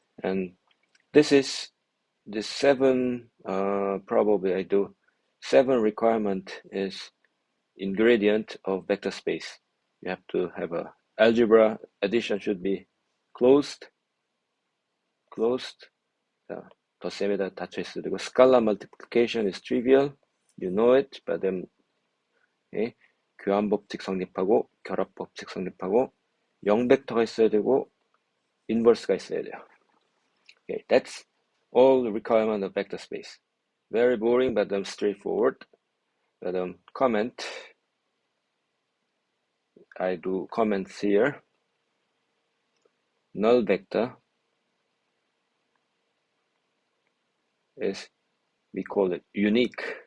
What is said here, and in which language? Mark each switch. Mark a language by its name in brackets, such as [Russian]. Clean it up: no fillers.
[English] And this is the 7, probably I do 7 requirement is ingredient of vector space. You have to have a algebra addition should be closed. [Korean] 자, 덧셈에다 닫혀 있어야 되고, [English] scalar multiplication is trivial. You know it, but then okay, [Korean] 교환 법칙 성립하고 결합 법칙 성립하고 0벡터가 있어야 되고 inverse가 있어야 돼요. [English] Okay, that's all the requirement of vector space. Very boring, but straightforward. But comment. I do comments here. Null vector is, we call it unique.